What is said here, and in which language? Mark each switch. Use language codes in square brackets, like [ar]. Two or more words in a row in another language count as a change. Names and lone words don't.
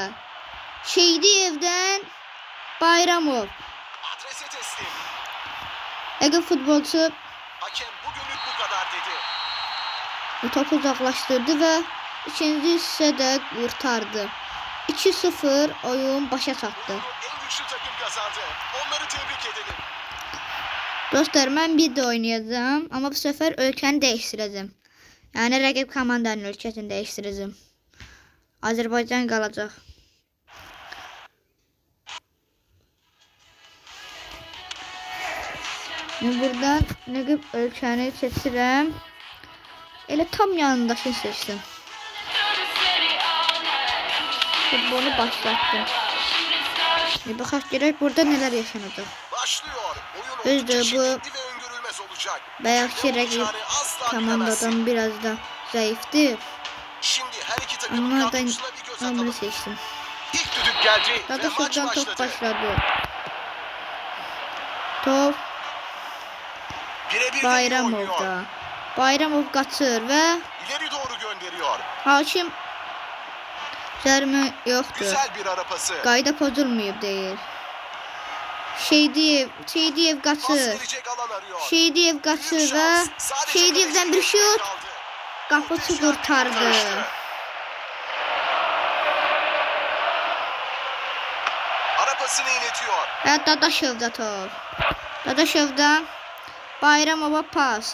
[az] Şeydiyevdən Bayramov. [tr] Adrese teslim. [az] Rəqib futbolçu [tr] Hakem bugünlük bu kadar dedi. [az] topu uzaqlaşdırdı və ikinci hissədə qurtardı. 2-0 oyun başa çatdı. [tr] Bunu en güçlü takım kazandı. Onları tebrik edelim. [az] Dostlar, mən bir də oynayacağam, amma bu səfər ölkəni dəyişdirəcəm. Yəni rəqib komandanın ölkəsini dəyişdirəcəm. Azərbaycan qalacaq. Buradan rəqib ölkəni seçirəm. Elə tam yanındakını seçdim. Futbolu başlattım. Baxaq görək burada nələr yaşanacaq. [tr] Başlıyor. Oyun [az] Düzdür, [tr] oldukça [az] bu [tr] şiddetli ve öngörülmez olacak. [az] bayaqki [tr] Ne [az] rəqib [tr] olacağını asla [az] komandadan [tr] bilemezsin. [az] biraz da zayıfdır. [tr] Şimdi her iki takımın Amma ben kadrosuna bir göz bunu atalım. seçtim. İlk düdük geldi ve maç [az] Dadaşovdan top [tr] başladı. [az] başladı. Top [tr] Birebir de iyi oynuyor. [az] Bayramovda. Bayramov qaçır və [tr] İleri doğru gönderiyor. [az] hakim cərimə yoxdur. [tr] Güzel bir ara pası. [az] Qayda pozulmayıb deyir. Şeydiyev [tr] Pas [az] qaçır. [tr] verecek alan arıyor. [az] Şeydiyev [tr] Büyük [az] qaçır [tr] şans. [az] və [tr] Sadece [az] Şeydiyevdən bir [tr] kaleci [az] şut. [tr] kaldı. [az] Qapıçı [tr] Muhteşem bir [az] qurtardı. [tr] kurtarıştı. Ara pasını iletiyor. [az] Və Dadaşovda top. Dadaşovdan Bayramova pas.